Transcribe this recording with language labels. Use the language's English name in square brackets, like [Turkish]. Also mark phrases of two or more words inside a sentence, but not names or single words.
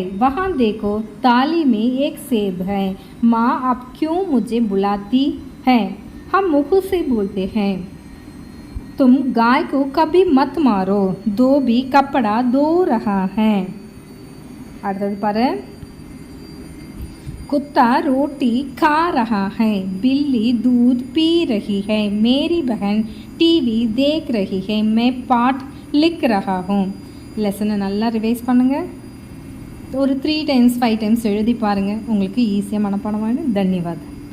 [Hindi] वहाँ देखो ताली में एक सेब है. माँ आप क्यों मुझे बुलाती हैं. हम मुँह से बोलते हैं. तुम गाय को कभी मत मारो. धोबी कपड़ा धो रहा है. [Tamil] அடுத்தது பாரு. [Hindi] कुत्ता रोटी खा रहा है, बिल्ली दूध पी रही है, मेरी बहन टीवी देख रही है, मैं पाठ लिख रहा हूँ. [Tamil] லெசனை நல்லா ரிவைஸ் பண்ணுங்கள். ஒரு 3 times 5 times எழுதி பாருங்கள். உங்களுக்கு ஈஸியாக மனப்பாடம் ஆகிடும். தன்யவாத்.